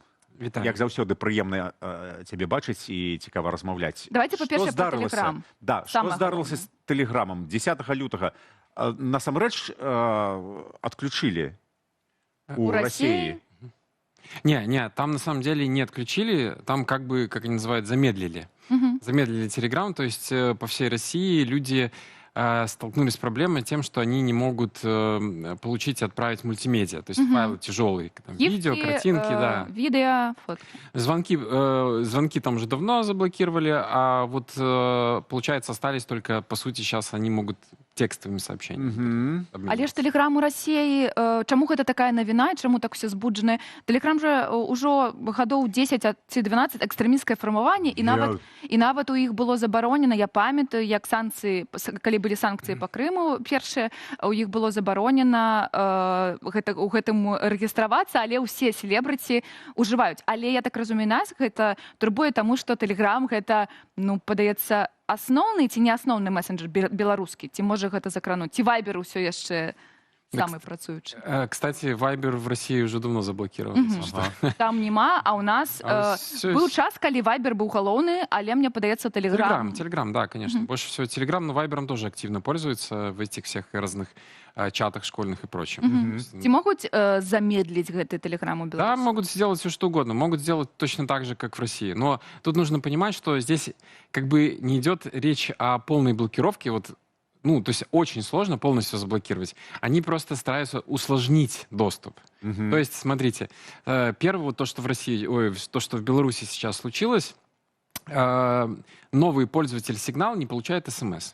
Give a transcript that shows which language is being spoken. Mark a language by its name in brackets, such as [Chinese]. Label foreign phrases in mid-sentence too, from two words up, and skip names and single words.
[Belarusian] Як заўсёды прыемна цябе бачыць і цікава размаўляць. Давайте па-першае пра Тэлеграм. Да, што здарылася з Тэлеграмам 10 лютага? Насамрэч адключылі у Расіі. [Russian] Не, там на самом деле не отключили, там как бы, как они называют, замедлили. Замедлили Telegram, то есть по всей России люди столкнулись с проблемой тем, что они не могут получить и отправить мультимедиа, то есть файлы тяжелые, там, видео, картинки, да. Видео, фотки. Звонки там уже давно заблокировали, а вот, получается, остались только, по сути, сейчас они могут текстовыми сообщениями. [Belarusian] Але ж Тэлеграм у Расіі, чаму гэта такая навіна, чаму так все збуджана? Тэлеграм жа ўжо гадоў 10 ці 12 экстрэмісцкае фармаванне, і нават у іх было забаронена, я памятаю, як санкцыі, калі былі санкцыі па Крыму першыя, у іх было забаронена у гэтым рэгістравацца, але ўсе селебрыці ўжываюць. Але я так разумею, нас гэта турбуе таму, што Тэлеграм гэта, ну, падаецца, асноўны ці не асноўны месенджер беларускі? Ці можа гэта закрануць? Ці Вайбер ўсё яшчэ самы працуючы? [Russian] Кстати, Вайбер в России уже давно заблокирован. [Belarusian] Там нема, а у нас был час, калі Вайбер был галоўны, але мне падаецца Тэлеграм. [Russian] Телеграм, да, конечно. Больше всего Телеграм, но Вайбером тоже активно пользуется в этих всех разных чатах школьных и прочем. [Belarusian] Ці могуць замедліць гэты Тэлеграм у Беларуси? [Russian] Да, могут сделать все, что угодно. Могут сделать точно так же, как в России. Но тут нужно понимать, что здесь как бы не идет речь о полной блокировке. Вот, ну, то есть очень сложно полностью заблокировать. Они просто стараются усложнить доступ. То есть, смотрите, первое, вот то, что в России, то, что в Беларуси сейчас случилось, новый пользователь «Сигнал» не получает СМС.